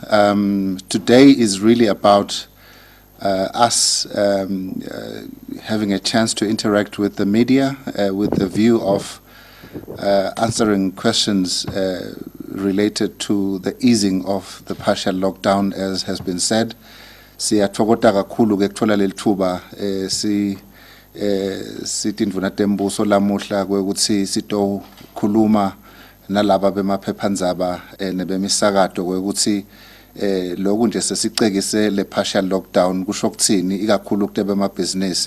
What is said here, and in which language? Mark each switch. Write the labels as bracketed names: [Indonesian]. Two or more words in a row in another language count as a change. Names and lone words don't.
[English] Today is really about us having a chance to interact with the media with the view of answering questions related to the easing of the partial lockdown, as has been said. [Swati] Siyathokoza kakhulu ke kuthola leli thuba sithi ndvuna tembuso lamuhla kwekuthi sitokhuluma nalaba bemaphephandzaba nebemisakato kwekuthi lokhu nje sesicekise le [English] partial lockdown [Swati] kusho ukuthini ikakhulu kutebe emabhizinisi.